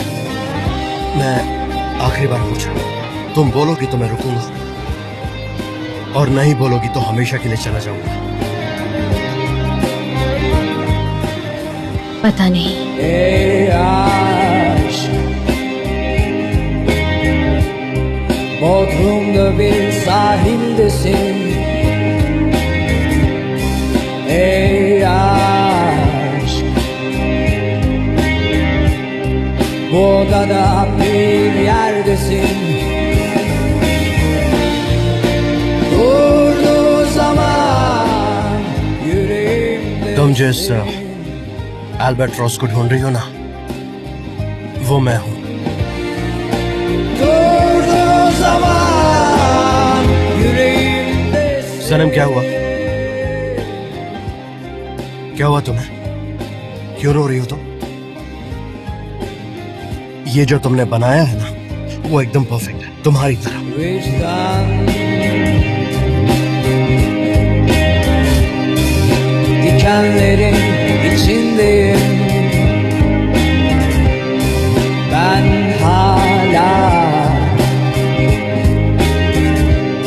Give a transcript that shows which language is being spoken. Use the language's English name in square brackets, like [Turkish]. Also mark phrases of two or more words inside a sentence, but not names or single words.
[Hindi] मैं आखिरी बार पूछ रहा हूँ, तुम बोलोगी तो मैं रुकूंगा, और नहीं बोलोगी तो हमेशा के लिए चला जाऊंगा। पता नहीं। [Turkish] Bodrum'da bir sahildesin. Ey aşk, bu odada bir yerdesin. Durduğu zaman yüreğimde. [Hindi] तुम जिस अल्बाट्रॉस को ढूंढ रही हो ना, वो मैं हूँ। सनम, क्या हुआ? क्या हुआ तुम्हें? क्यों रो रही हो तुम? ये जो तुमने बनाया है ना, वो एकदम परफेक्ट है, तुम्हारी तरह। [Turkish] Dikenlerin içindeyim. Ben hala